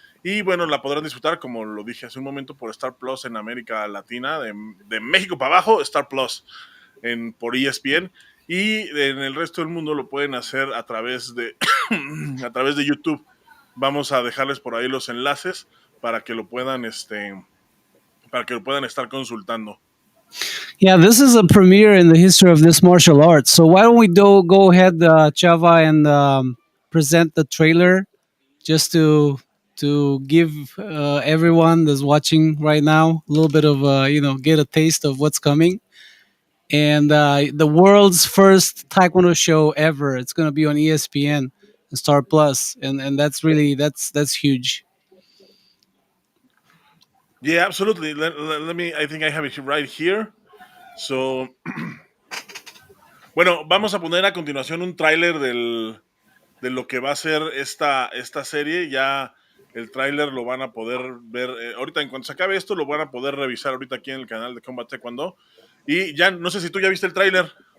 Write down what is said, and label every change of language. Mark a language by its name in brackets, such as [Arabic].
[Spanish] Y bueno, la podrán disfrutar, como lo dije hace un momento, por Star Plus en América Latina, de México para abajo, Star Plus por ESPN. Y en el resto del mundo lo pueden hacer a través de, a través de YouTube. Vamos a dejarles por ahí los enlaces para que lo puedan, para que lo puedan estar consultando. [English] Yeah, this is a premiere in the history of this martial art. So why don't we go ahead, Chava, and present the trailer just to to give everyone that's watching right now a little bit of get a taste of what's coming. And the world's first Taekwondo show ever. It's going to be on ESPN and Star Plus, and that's really that's huge. Yeah, absolutely. Let me. I think I have it right here. So, [Spanish] bueno, vamos a poner a continuación un tráiler de lo que va a ser esta serie. Ya el tráiler lo van a poder ver ahorita. En cuanto se acabe esto, lo van a poder revisar ahorita aquí en el canal de Combat Taekwondo. Y ya, no sé si tú ya viste el tráiler.